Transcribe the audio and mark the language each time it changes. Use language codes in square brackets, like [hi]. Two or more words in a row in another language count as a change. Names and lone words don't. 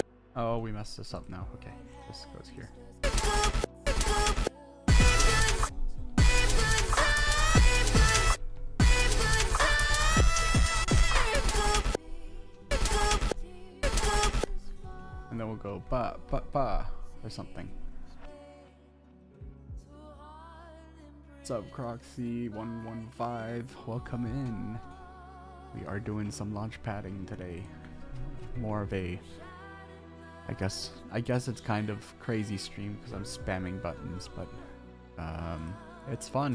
[en] Oh, we messed this up now. Okay, this goes here. And then we'll go ba ba ba or something. What's up, Croxy115? Welcome in. We are doing some launch padding today. More of a, I guess it's kind of crazy stream because I'm spamming buttons, but it's fun.